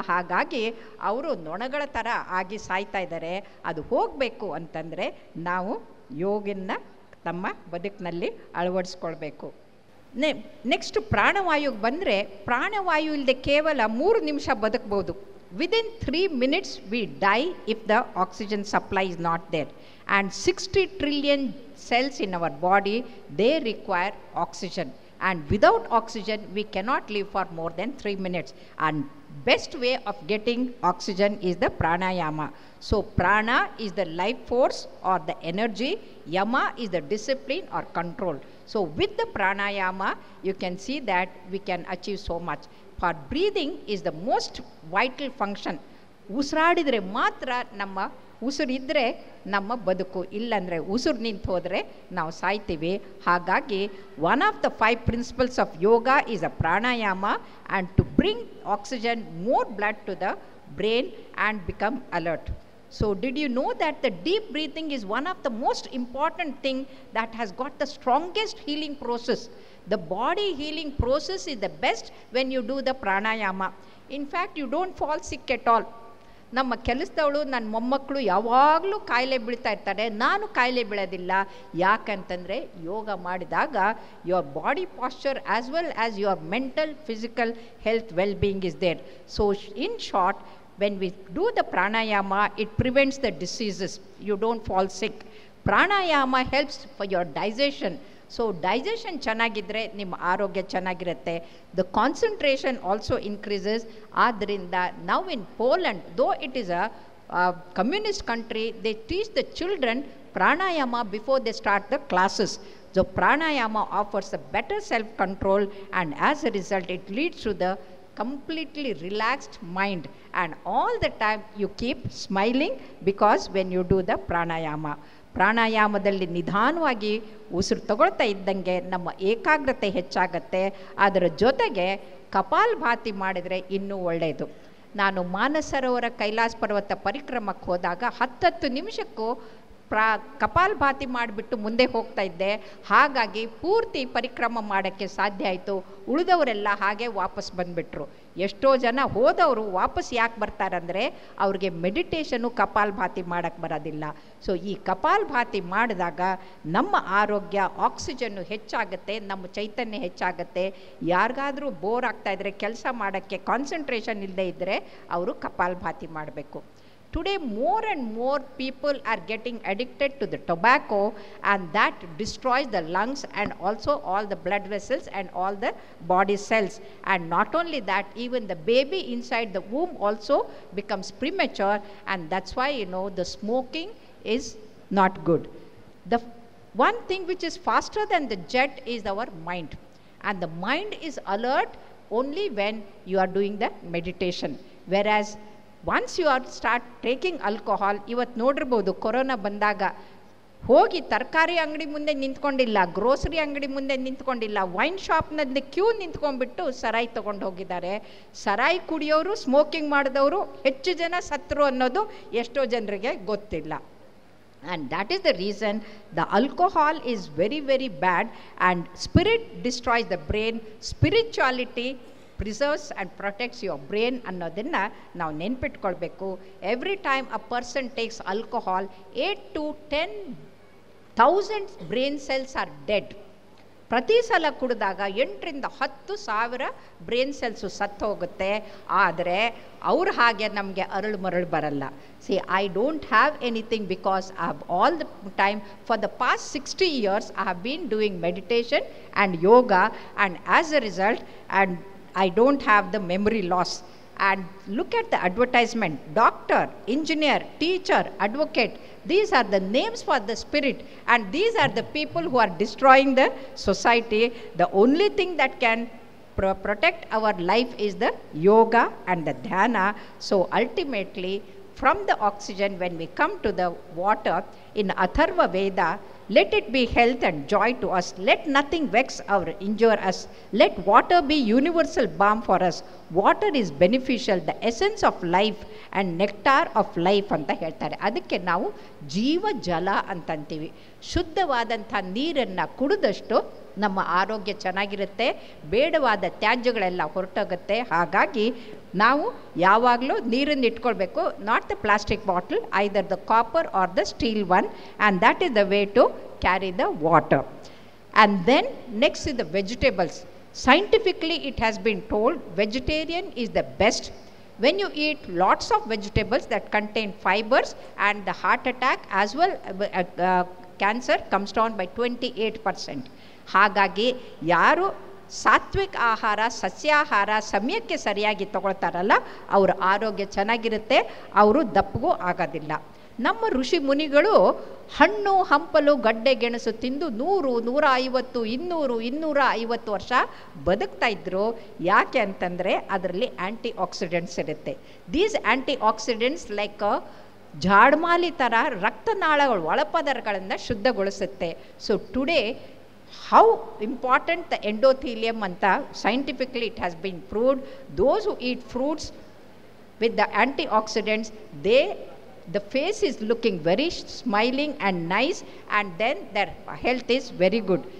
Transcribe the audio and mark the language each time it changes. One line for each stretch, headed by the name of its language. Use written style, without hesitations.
Kannada: ಹಾಗಾಗಿ ಅವರು ನೊಣಗಳ ಥರ ಆಗಿ ಸಾಯ್ತಾ ಇದ್ದಾರೆ. ಅದು ಹೋಗಬೇಕು ಅಂತಂದರೆ ನಾವು ಯೋಗನ ತಮ್ಮ ಬದುಕಿನಲ್ಲಿ ಅಳವಡಿಸ್ಕೊಳ್ಬೇಕು. ನೆಕ್ಸ್ಟ್ ಪ್ರಾಣವಾಯುಗೆ ಬಂದರೆ, ಪ್ರಾಣವಾಯು ಇಲ್ಲದೆ ಕೇವಲ 3 ನಿಮಿಷ ಬದುಕ್ಬೋದು.
English: Within 3 minutes we die if the oxygen supply is not there. And 60 trillion cells in our body, they require oxygen. And without oxygen, we cannot live for more than 3 minutes. And best way of getting oxygen is the pranayama. So prana is the life force or the energy. Yama is the discipline or control. So with the pranayama, you can see that we can achieve so much. For breathing is the most vital function.
Kannada: ಉಸಿರಾಡಿದರೆ ಮಾತ್ರ ನಮ್ಮ ಉಸಿರಿದ್ದರೆ ನಮ್ಮ ಬದುಕು, ಇಲ್ಲಂದರೆ ಉಸಿರು ನಿಂತು ಹೋದರೆ ನಾವು ಸಾಯ್ತೀವಿ. ಹಾಗಾಗಿ
English: One of the 5 principles of yoga is a pranayama and to bring oxygen, more blood to the brain and become alert. So did you know that the deep breathing is one of the most important thing that has got the strongest healing process? The body healing process is the best when you do the pranayama. In fact, you don't fall sick at all.
Kannada: ನಮ್ಮ ಕೆಲಸದವಳು, ನನ್ನ ಮೊಮ್ಮಕ್ಕಳು ಯಾವಾಗಲೂ ಕಾಯಿಲೆ ಬೀಳ್ತಾ ಇರ್ತಾರೆ. ನಾನು ಕಾಯಿಲೆ ಬೀಳೋದಿಲ್ಲ. ಯಾಕಂತಂದರೆ ಯೋಗ ಮಾಡಿದಾಗ
English: Your body posture as well as your mental, physical health, well being is there. So in short, when we do the pranayama, it prevents the diseases. You don't fall sick. Pranayama helps for your digestion. So digestion
Kannada: ಚೆನ್ನಾಗಿದ್ದರೆ ನಿಮ್ಮ ಆರೋಗ್ಯ ಚೆನ್ನಾಗಿರುತ್ತೆ.
English: The concentration also increases.
Kannada: ಆದ್ದರಿಂದ
English: now in Poland, though it is a communist country, they teach the children pranayama before they start the classes. So pranayama offers a better self-control, and as a result it leads to the completely relaxed mind, and all the time you keep smiling because when you do the pranayama.
Kannada: ಪ್ರಾಣಾಯಾಮದಲ್ಲಿ ನಿಧಾನವಾಗಿ ಉಸಿರು ತಗೊಳ್ತಾ ಇದ್ದಂಗೆ ನಮ್ಮ ಏಕಾಗ್ರತೆ ಹೆಚ್ಚಾಗತ್ತೆ. ಅದರ ಜೊತೆಗೆ ಕಪಾಲಭಾತಿ ಮಾಡಿದರೆ ಇನ್ನೂ ಒಳ್ಳೆಯದು. ನಾನು ಮಾನಸರೋವರ ಕೈಲಾಸ ಪರ್ವತ ಪರಿಕ್ರಮಕ್ಕೆ ಹೋದಾಗ 10 ನಿಮಿಷಕ್ಕೂ ಕಪಾಲಭಾತಿ ಮಾಡಿಬಿಟ್ಟು ಮುಂದೆ ಹೋಗ್ತಾ ಇದ್ದೆ. ಹಾಗಾಗಿ ಪೂರ್ತಿ ಪರಿಕ್ರಮ ಮಾಡೋಕ್ಕೆ ಸಾಧ್ಯ ಆಯಿತು. ಉಳಿದವರೆಲ್ಲ ಹಾಗೆ ವಾಪಸ್ ಬಂದುಬಿಟ್ರು. ಎಷ್ಟೋ ಜನ ಹೋದವರು ವಾಪಸ್ ಯಾಕೆ ಬರ್ತಾರಂದರೆ ಅವ್ರಿಗೆ ಮೆಡಿಟೇಷನು ಕಪಾಲಭಾತಿ ಮಾಡೋಕ್ಕೆ ಬರೋದಿಲ್ಲ. ಸೊ ಈ ಕಪಾಲಭಾತಿ ಮಾಡಿದಾಗ ನಮ್ಮ ಆರೋಗ್ಯ, ಆಕ್ಸಿಜನ್ನು ಹೆಚ್ಚಾಗುತ್ತೆ, ನಮ್ಮ ಚೈತನ್ಯ ಹೆಚ್ಚಾಗುತ್ತೆ. ಯಾರಿಗಾದರೂ ಬೋರ್ ಆಗ್ತಾಯಿದ್ರೆ, ಕೆಲಸ ಮಾಡೋಕ್ಕೆ ಕಾನ್ಸಂಟ್ರೇಷನ್ ಇಲ್ಲದೆ ಇದ್ದರೆ ಅವರು ಕಪಾಲಭಾತಿ ಮಾಡಬೇಕು.
English: Today more and more people are getting addicted to the tobacco, and that destroys the lungs and also all the blood vessels and all the body cells. And not only that, even the baby inside the womb also becomes premature, and that's why the smoking is not good. The one thing which is faster than the jet is our mind, and the mind is alert only when you are doing the meditation. Whereas once you are start taking alcohol,
Kannada: ಇವತ್ತು ನೋಡಿರ್ಬೋದು corona ಬಂದಾಗ ಹೋಗಿ ತರಕಾರಿ ಅಂಗಡಿ ಮುಂದೆ ನಿಂತ್ಕೊಂಡಿಲ್ಲ, grocery ಅಂಗಡಿ ಮುಂದೆ ನಿಂತ್ಕೊಂಡಿಲ್ಲ, wine ಶಾಪ್ನಲ್ಲಿ Q ನಿಂತ್ಕೊಂಡ್ಬಿಟ್ಟು ಸರಾಯಿ ತೊಗೊಂಡು ಹೋಗಿದ್ದಾರೆ. ಸರಾಯಿ ಕುಡಿಯೋರು, ಸ್ಮೋಕಿಂಗ್ ಮಾಡಿದವರು ಹೆಚ್ಚು ಜನ ಸತ್ತರು ಅನ್ನೋದು ಎಷ್ಟೋ ಜನರಿಗೆ ಗೊತ್ತಿಲ್ಲ.
English: And that is the reason the alcohol is very, very bad, and spirit destroys the brain. Spirituality preserves and protects your brain
Kannada: ಅನ್ನೋದನ್ನು ನಾವು ನೆನ್ಪಿಟ್ಕೊಳ್ಬೇಕು.
English: Every time a person takes alcohol, 8 to 10,000 brain cells are dead.
Kannada: ಪ್ರತಿ ಸಲ ಕುಡಿದಾಗ 8,000 to 10,000 brain cells ಸತ್ತು ಹೋಗುತ್ತೆ. ಆದರೆ ಅವ್ರು ಹಾಗೆ ನಮಗೆ ಅರಳು ಮರಳು ಬರಲ್ಲ.
English: See, I don't have anything because I have all the time for the past 60 years I have been doing meditation and yoga, and as a result, and I don't have the memory loss. And look at the advertisement: doctor, engineer, teacher, advocate. These are the names for the spirit, and these are the people who are destroying the society. The only thing that can protect our life is the yoga and the dhyana. So ultimately, from the oxygen, when we come to the water, in Atharva Veda, let it be health and joy to us. Let nothing vex or injure us. Let water be universal balm for us. Water is beneficial, the essence of life and nectar of life
Kannada: ಅಂತ ಹೇಳ್ತಾರೆ. ಅದಕ್ಕೆ ನಾವು ಜೀವ ಜಲ ಅಂತಂತೀವಿ. ಶುದ್ಧವಾದಂಥ ನೀರನ್ನು ಕುಡಿದಷ್ಟು ನಮ್ಮ ಆರೋಗ್ಯ ಚೆನ್ನಾಗಿರುತ್ತೆ, ಬೇಡವಾದ ತ್ಯಾಜ್ಯಗಳೆಲ್ಲ ಹೊರಟೋಗುತ್ತೆ. ಹಾಗಾಗಿ ನಾವು ಯಾವಾಗಲೂ ನೀರನ್ನು ಇಟ್ಕೊಳ್ಬೇಕು,
English: Not the plastic bottle, either the copper or the steel one, and that is the way to carry the water. And then next is the vegetables. Scientifically it has been told vegetarian is the best. When you eat lots of vegetables that contain fibers, and the heart attack as well cancer comes down by 28%.
Kannada: ಹಾಗಾಗಿ ಯಾರು ಸಾತ್ವಿಕ ಆಹಾರ, ಸಸ್ಯಾಹಾರ ಸಮಯಕ್ಕೆ ಸರಿಯಾಗಿ ತಗೊಳ್ತಾರಲ್ಲ, ಅವರ ಆರೋಗ್ಯ ಚೆನ್ನಾಗಿರುತ್ತೆ, ಅವರು ದಪ್ಪಗೂ ಆಗೋದಿಲ್ಲ. ನಮ್ಮ ಋಷಿ ಮುನಿಗಳು ಹಣ್ಣು ಹಂಪಲು ಗಡ್ಡೆ ಗೆಣಸು ತಿಂದು 100, 150, 200, 250 ವರ್ಷ ಬದುಕ್ತಾ ಇದ್ರು. ಯಾಕೆ ಅಂತಂದರೆ ಅದರಲ್ಲಿ ಆ್ಯಂಟಿ ಆಕ್ಸಿಡೆಂಟ್ಸ್ ಇರುತ್ತೆ.
English: these antioxidants like
Kannada: ಜಾಡ್ಮಾಲಿ ಥರ ರಕ್ತನಾಳಗಳು ಒಳಪದರಗಳನ್ನು ಶುದ್ಧಗೊಳಿಸುತ್ತೆ.
English: So today how important the endothelium anta scientifically it has been proved. Those who eat fruits with the antioxidants, the face is looking very smiling and nice, and then their health is very good.